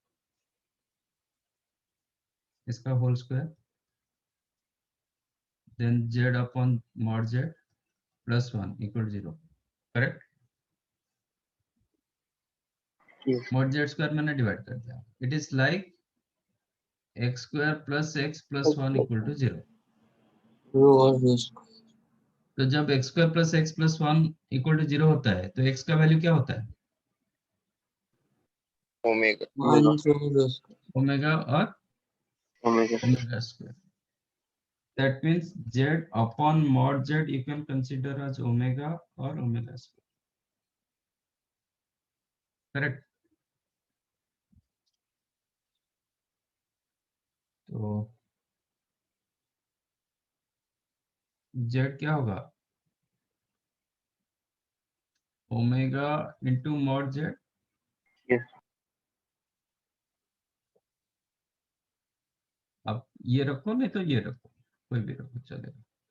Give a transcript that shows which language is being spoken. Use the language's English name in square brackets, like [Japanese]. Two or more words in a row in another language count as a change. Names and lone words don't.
[English] इसका whole square, then z upon mod z plus 1 equal 0. करेक्ट. Yes. mod z square [Hindi] मैंने डिवाइड कर दिया. [English] it is like x square plus x plus 1 equal to 0. Rho or rho square. [Hindi] तो जब [English] x square plus x plus 1 equal to 0 [Hindi] होता है, तो x का वैल्यू क्या होता है? [English] Omega. 1 rho rho square. [Hindi] ओमेगा और [English] omega. omega square. That means z upon mod z you can consider as omega or omega square. Correct. [Hindi] तो जेड क्या होगा, [English] omega into mod z. यस [Hindi] अब ये रखो, नहीं तो ये रखो, कोई भी रखो चलेगा।